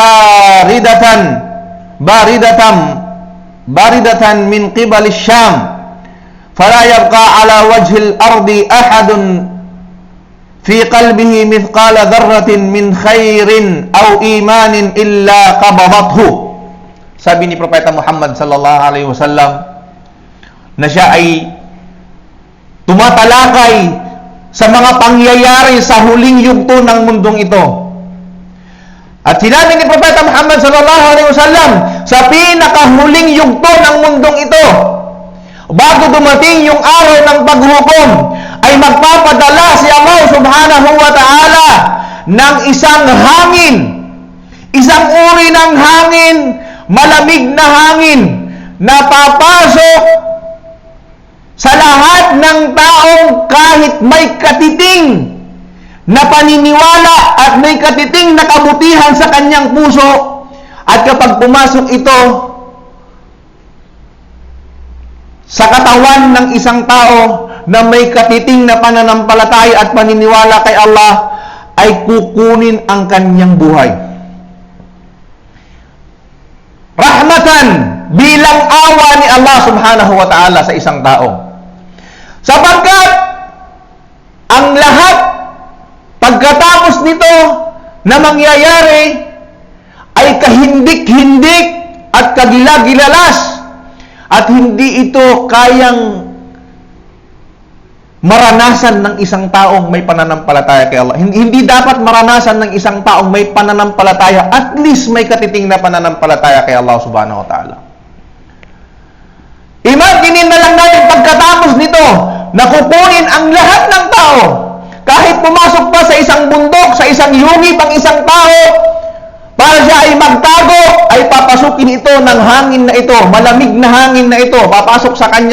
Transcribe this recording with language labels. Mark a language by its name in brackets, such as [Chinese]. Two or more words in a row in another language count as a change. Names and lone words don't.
[Arabic] باردة من قبل الشام فلا يبقى على وجه الأرض أحد في قلبه مثقال ذرة من خير أو إيمان إلا قبضته. [Filipino] sabi ni Propeta Muhammad [Arabic] صلى الله عليه وسلم [Filipino] na siya ay tumatalakay sa mga pangyayari sa huling yugto ng mundong ito. At sinabi ni Propeta Muhammad [Arabic] صلى الله عليه وسلم, [Filipino] sa pinakahuling yugto ng mundong ito, bago dumating yung araw ng paghukom, ay magpapadala si Allah [Arabic] سبحانه وتعالى [Filipino] ng isang hangin, isang uri ng hangin, malamig na hangin, na papasok sa lahat ng taong kahit may katiting na paniniwala at may katiting na kabutihan sa kanyang puso. At kapag pumasok ito sa katawan ng isang tao na may katiting na pananampalataya at paniniwala kay Allah, ay kukunin ang kanyang buhay. Rahmatan, bilang awa ni Allah [Arabic] سبحانه وتعالى [Filipino] sa isang tao. Sapagkat ang lahat pagkatapos nito na mangyayari ay kahindik-hindik at kagila-gilalas, at hindi ito kayang maranasan ng isang taong may pananampalataya kay Allah. Hindi dapat maranasan ng isang taong may pananampalataya, [English] at least [Filipino] may katiting na pananampalataya kay Allah [Arabic] سبحانه وتعالى. [Filipino] Imaginin na lang natin pagkatapos nito na kukunin ang lahat ng tao, kahit pumasok pa sa isang bundok, sa isang yungib ang isang tao, para siya ay magtago, ay papasukin ito ng hangin na ito, malamig na hangin na ito, papasok sa kanya.